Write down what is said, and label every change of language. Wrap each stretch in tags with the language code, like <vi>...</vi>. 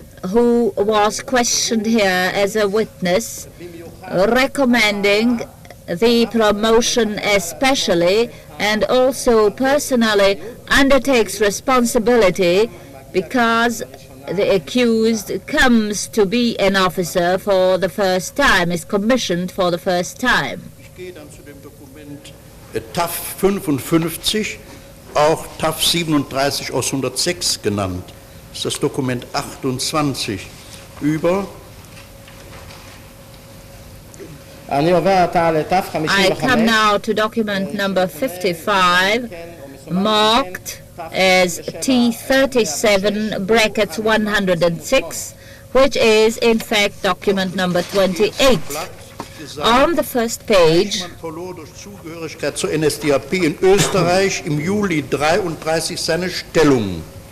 <en>who was questioned here as a witness, recommending the promotion especially, and also personally undertakes responsibility because the accused comes to be an officer for the first time, is commissioned for the first time.</en> <de>Ich gehe dann zu dem Dokument TAF 55, auch TAF 37 aus 106 genannt. Das ist das Dokument 28 über.</de> <en>I come now to document number 55, marked as T37 brackets 106, which is in fact document number 28. On the first page,</en> <de>Eichmann verlor durch Zugehörigkeit zur NSDAP in Österreich im Juli 33 seine Stellung.</de>